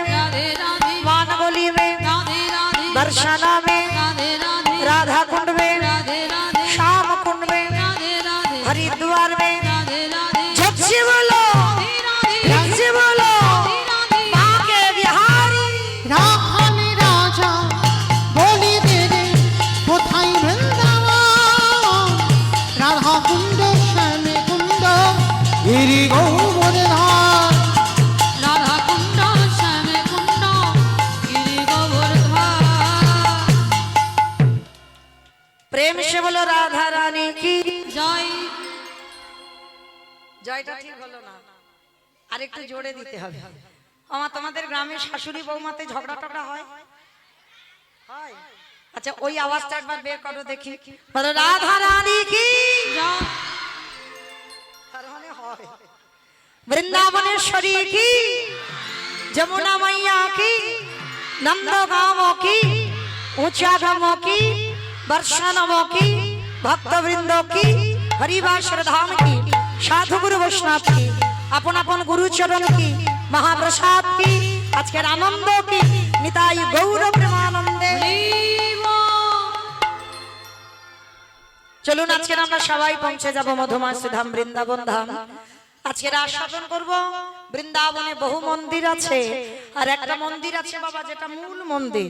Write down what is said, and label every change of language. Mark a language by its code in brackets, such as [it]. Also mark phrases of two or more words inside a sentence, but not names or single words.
[hi] राधे राधे मान गली में, राधे राधे दर्शना में, राधे राधे राधा कुंड में, राधे राधे श्याम कुंड में, राधे राधे हरिद्वार में। राधे राधे झट से बोलो, झट से बोलो, माँ के बिहारी। [bn] রাখালি রাজা বলি দে রে কোথায় বৃন্দাবন রাধা কুণ্ড শ্যামে কুণ্ড গিরি গৌবর্ধন রাধা কুণ্ড শ্যামে কুণ্ড গিরি গোবর্ধন। [hi] प्रेम से बोलो राधा रानी की [bn] জয়। জয়টা ঠিক হলো না, আর একটু জোরে দিতে হবে। আমার তোমাদের গ্রামে শাশুড়ি বৌমাতে ঝগড়া টগড়া হয়? হয়? আচ্ছা ওই আওয়াজটা একবার বের করো দেখি, বলো রাধা রানী কি। জয়। তার মানে হয়। [hi] वृंदावनेश्वरी की, जमुना मैया की, नंदगांवों की, ऊंचा गांवों की, वर्षानवों की, भक्त वृंदों की, हरिवासर धाम की, साधु गुरु वैष्णव की, अपन अपन गुरु चरण की, महाप्रसाद की, आज के आनंद की, निताई गौर प्रेमानंदे। [bn] চলুন আজকে আমরা সবাই পৌঁছে যাব মধুমাসী ধাম বৃন্দাবন ধাম। আজকে আস্বাদন করব। বৃন্দাবনে বহু মন্দির আছে, আর একটা মন্দির আছে বাবা যেটা মূল মন্দির।